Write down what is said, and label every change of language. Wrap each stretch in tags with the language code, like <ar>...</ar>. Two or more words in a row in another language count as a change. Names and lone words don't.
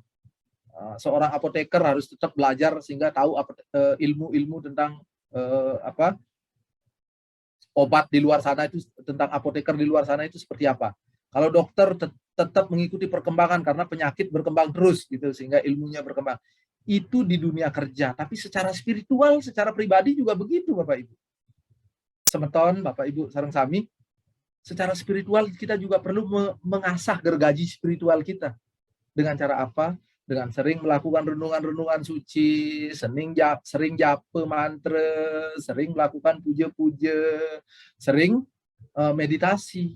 <id>Seorang apoteker harus tetap belajar sehingga tahu ilmu-ilmu tentang obat di luar sana itu, tentang apoteker di luar sana itu seperti apa. Kalau dokter tetap mengikuti perkembangan karena penyakit berkembang terus gitu sehingga ilmunya berkembang. Itu di dunia kerja, tapi secara spiritual, secara pribadi juga begitu Bapak Ibu.</id> <ban>Semeton,</ban> <id>Bapak Ibu</id> <ban>sareng sami,</ban> <id>secara spiritual kita juga perlu mengasah gergaji spiritual kita. Dengan cara apa? Dengan sering melakukan renungan-renungan suci, sering japa mantra, sering melakukan puja-puja, sering meditasi.</id>